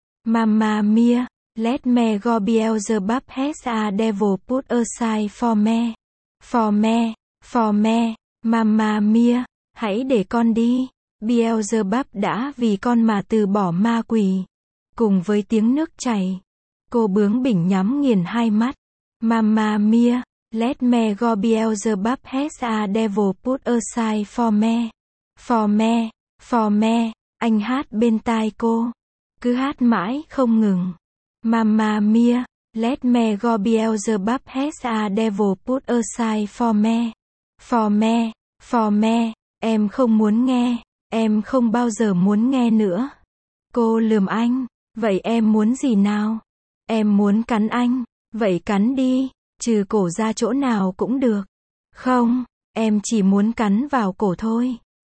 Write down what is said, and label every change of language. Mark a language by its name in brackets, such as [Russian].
[English] Mamma mia, let me go Beelzebub has a devil put aside for me. For me, for me, mamma mia, [Vietnamese] hãy để con đi. Beelzebub đã vì con mà từ bỏ ma quỷ. Cùng với tiếng nước chảy, cô bướng bỉnh nhắm nghiền hai mắt. [English] Mamma mia, let me go Beelzebub has a devil put aside for me. For me, for me, [Vietnamese] anh hát bên tai cô. Cứ hát mãi không ngừng. [English] Mamma mia, let me go Beelzebub has a devil put aside for me. For me, for me, [Vietnamese] em không muốn nghe. Em không bao giờ muốn nghe nữa. Cô lườm anh. Vậy em muốn gì nào? Em muốn cắn anh. Vậy cắn đi. Trừ cổ ra chỗ nào cũng được. Không. Em chỉ muốn cắn vào cổ thôi.